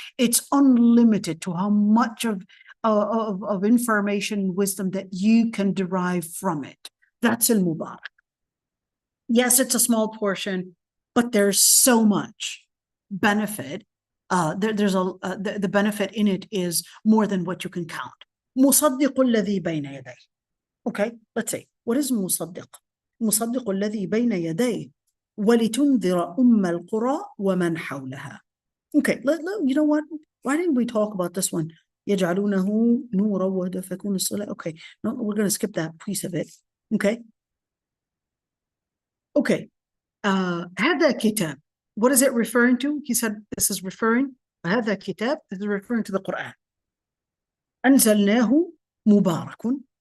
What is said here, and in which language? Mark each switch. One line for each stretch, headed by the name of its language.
English: It's unlimited to how much of information and wisdom that you can derive from it. That's al-Mubarak. Yes, it's a small portion, but there's so much benefit. The benefit in it is more than what you can count.
Arabic: مصدق الذي بين يديه.
English: Okay, let's say, what is مصدق?
Arabic: مصدق الذي بين يديه ولتنذر القرى ومن حولها.
English: Okay, you know what? Why didn't we talk about this one?
Arabic: يجعلونه نورا وهدى فيكون الصلاة.
English: Okay, no, we're going to skip that piece of it. Okay. Okay.
Arabic: هذا كتاب.
English: What is it referring to? He said this is referring,
Arabic: هذا كتاب,
English: this is referring to the Quran.
Arabic: أنزلناه مبارك.